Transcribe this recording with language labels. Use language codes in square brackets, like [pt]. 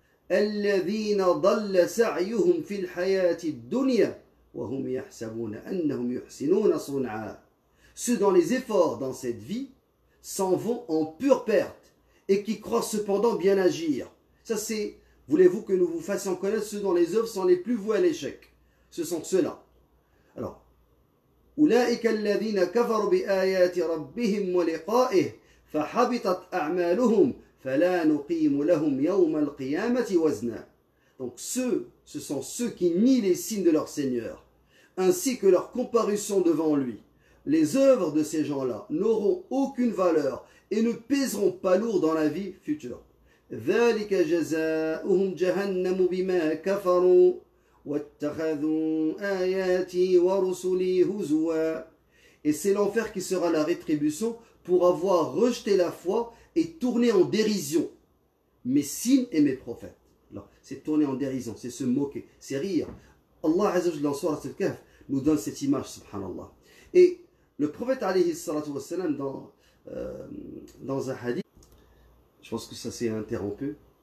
[ar] الَّذِينَ ضَلَّ سَعْيُهُمْ فِي الْحَيَاةِ الدُّنْيَا وَهُمْ يَحْسَبُونَ أَنَّهُمْ يُحْسِنُونَ صُنْعًا. [fr] Ceux dont les efforts dans cette vie s'en vont en pure perte et qui croient cependant bien agir. Ça c'est, voulez-vous que nous vous fassions connaître ceux dont les œuvres sont les plus vouées à l'échec? Ce sont ceux-là. [ar] Alors, أولئك الذين كفروا بآيات ربهم ولقائه فحبطت أعمالهم فلا نقيم لهم يوم القيامة وزنا. [fr] Donc ce sont ceux qui nient les signes de leur Seigneur, ainsi que leur comparution devant lui. Les œuvres de ces gens-là n'auront aucune valeur et ne pèseront pas lourd dans la vie future. [ar] ذلك جزاؤهم جهنم بما كفروا واتخذوا آياتي ورسلي هزوا. [fr] Et c'est l'enfer qui sera la rétribution pour avoir rejeté la foi et tourné en dérision mes signes et mes prophètes. C'est tourner en dérision, c'est se moquer, c'est rire. Allah Azza wa Jalla dans Surat Al-Kahf nous donne cette image, subhanallah. Et le prophète alayhi salatu wassalam dans un hadith, je pense que ça s'est interrompu.